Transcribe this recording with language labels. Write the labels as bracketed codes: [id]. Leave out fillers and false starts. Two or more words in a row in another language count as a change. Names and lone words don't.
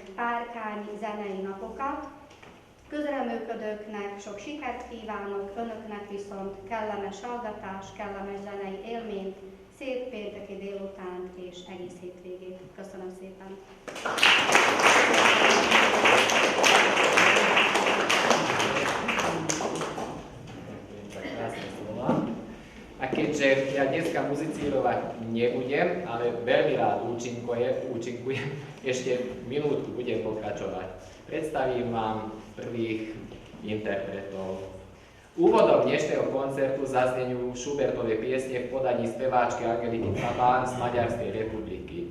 [hu] Párkányi zenei napokat. Közreműködőknek sok sikert kívánok, önöknek viszont kellemes hallgatás, kellemes zenei élményt, szép pénteki délután és egész hétvégét. Köszönöm szépen! [sk] A keďže ja dneska muzicírovať nebudem, ale veľmi rád účinkujem, ešte minútku budem pokračovať. Predstavím vám prvých interpretov. Úvodom dnešného koncertu zaznejú Schubertove piesne v podaní speváčky Angeliky Cabán z Maďarskej republiky.